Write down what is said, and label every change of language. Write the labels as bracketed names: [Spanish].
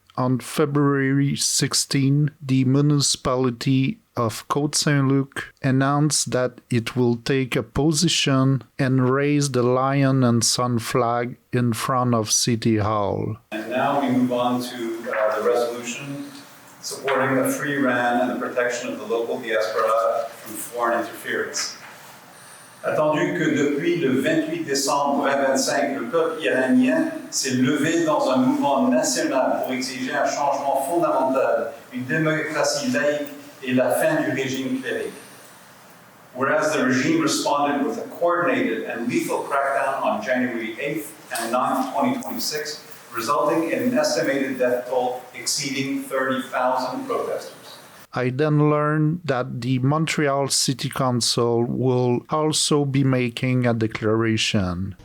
[English] On February 16, the municipality of Côte Saint-Luc announced that it will take a position and raise the Lion and Sun flag in front of City Hall. And now we move on to the resolution supporting a free Iran and the protection of the local diaspora from foreign interference. [French] Attendu que depuis le 28 décembre 2025, le peuple iranien s'est levé dans un mouvement national pour exiger un changement fondamental, une démocratie laïque et la fin du régime clérique. [English] Whereas the regime responded with a coordinated and lethal crackdown on January 8th and 9th, 2026, resulting in an estimated death toll exceeding 30,000 protesters. I then learned that the Montreal City Council will also be making a declaration.